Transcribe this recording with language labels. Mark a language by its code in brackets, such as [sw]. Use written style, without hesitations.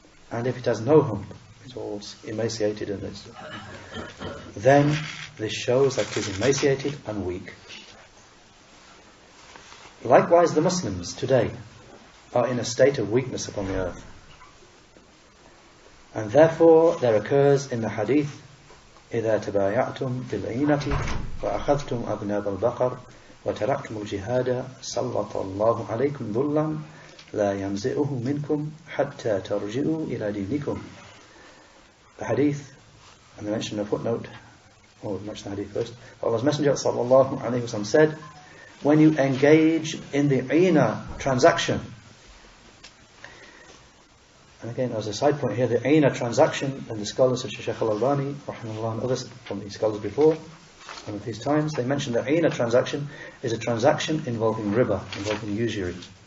[en] And if it has no hump, it's all emaciated, and then this shows that it is emaciated and weak. Likewise, the Muslims today are in a state of weakness upon the earth. And therefore there occurs in the hadith, [ar] إِذَا تَبَايَعْتُمْ بِالْعِينَةِ وَأَخَذْتُمْ أَبْنَابَ الْبَقَرِ وَتَرَكْتُمُ الْجِهَادَ سَلَّطَ اللَّهُ عَلَيْكُمْ ذُلًّا لَا يَنْزِئُهُ مِنْكُمْ حَتَّى تَرْجِعُوا إِلَى دِينِكُمْ. [en] The hadith, and they mention a footnote, or mention the hadith first. Allah's Messenger sallallahu alayhi wa sallam said, when you engage in the Ina transaction. And again, as a side point here, the Ina transaction, and the scholars such as Sheikh Al-Albani, rahimahullah, and others from the scholars before, and at these times, they mentioned that Ina transaction is a transaction involving riba, involving usury.